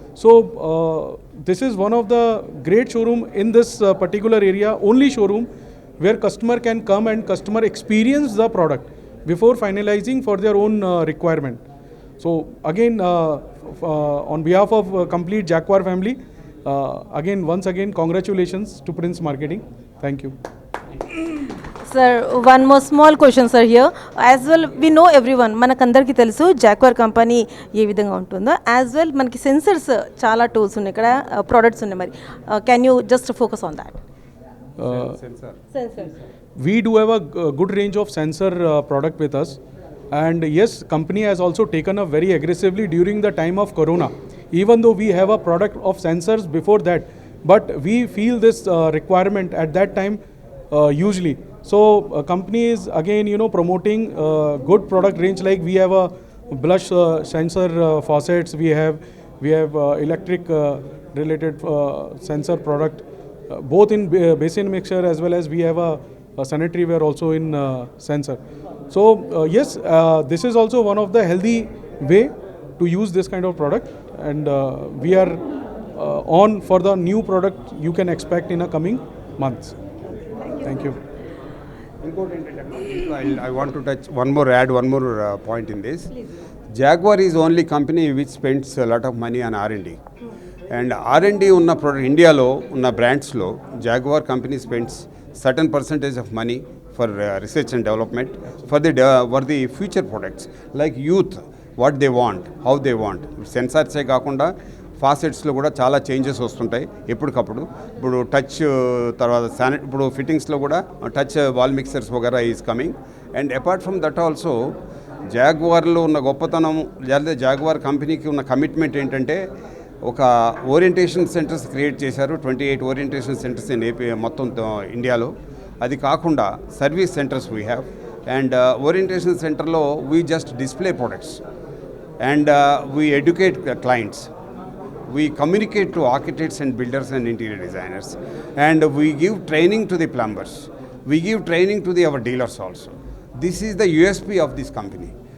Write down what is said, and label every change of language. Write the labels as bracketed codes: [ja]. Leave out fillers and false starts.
[en] So this is one of the great showroom in this particular area, only showroom where customer can come and customer experience the product before finalizing for their own requirement. So again, on behalf of complete Jaguar family, once again, congratulations to Prince Marketing. Thank you. Sir one more small question sir here as well we know everyone [te] మనకందరికీ తెలుసు Jaquar company ఏ విధంగా ఉంటుందో [en] as well [te] మనకి sensors చాలా tools ఉన్నాయి ఇక్కడ products ఉన్నాయి మరి [en] Can you just focus on that sensors We do have a good range of sensor product with us, and yes, company has also taken up very aggressively during the time of corona, even though we have a product of sensors before that, but we feel this requirement at that time hugely. So company is again promoting good product range, like we have a blush sensor faucets, we have electric related sensor product both in basin mixer, as well as we have a sanitary ware also in sensor. So yes, this is also one of the healthy way to use this kind of product, and we are on for the new product you can expect in a coming months. Thank you. I want to add one more point in this. Jaguar is only company which spends a lot of money on R&D. And R&D ఉన్న product [te] ఇండియాలో ఉన్న బ్రాండ్స్లో [en] Jaguar company spends certain percentage of money for research and development for the future products like youth what they want how they want [te] సెన్సార్సే కాకుండా ఫాసెట్స్లో కూడా చాలా changes వస్తుంటాయి ఎప్పటికప్పుడు. ఇప్పుడు touch తర్వాత ఇప్పుడు ఫిట్టింగ్స్లో కూడా touch wall mixers వగేరా is coming. [en] and apart from that also [te] జాగ్వార్లో ఉన్న గొప్పతనం లేదా జాగ్వార్ కంపెనీకి ఉన్న కమిట్మెంట్ ఏంటంటే ఒక ఓరియంటేషన్ సెంటర్స్ క్రియేట్ చేశారు. [en] 28 orientation centres in AP [te] మొత్తం ఇండియాలో. అది కాకుండా [en] Service centres we have. And orientation సెంటర్లో we just display products and we educate clients. We communicate to architects and builders and interior designers, and we give training to the plumbers. We give training to our dealers also. This is the USP of this company.